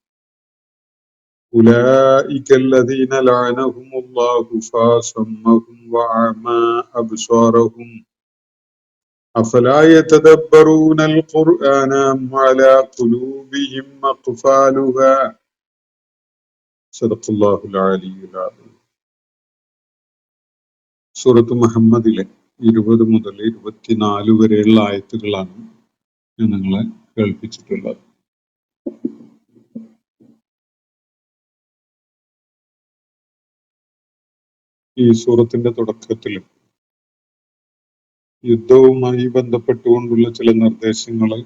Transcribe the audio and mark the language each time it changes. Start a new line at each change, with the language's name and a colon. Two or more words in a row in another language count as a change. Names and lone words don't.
Arabic: أولئك الذين لعنهم الله فأصمهم وأعمى أبصارهم أفلا يتدبرون القرآن أم على قلوبهم أقفالها صدق الله العلي العظيم.
Malayalam: സൂറത്ത് മുഹമ്മദിലെ 20 മുതൽ 24 വരെയുള്ള ആയത്തുകളാണ് ഞാൻ നിങ്ങളെ കേൾപ്പിച്ചിട്ടുള്ളത്. ഈ സൂറത്തിന്റെ തുടക്കത്തിൽ യുദ്ധവുമായി ബന്ധപ്പെട്ടുകൊണ്ടുള്ള ചില നിർദ്ദേശങ്ങൾ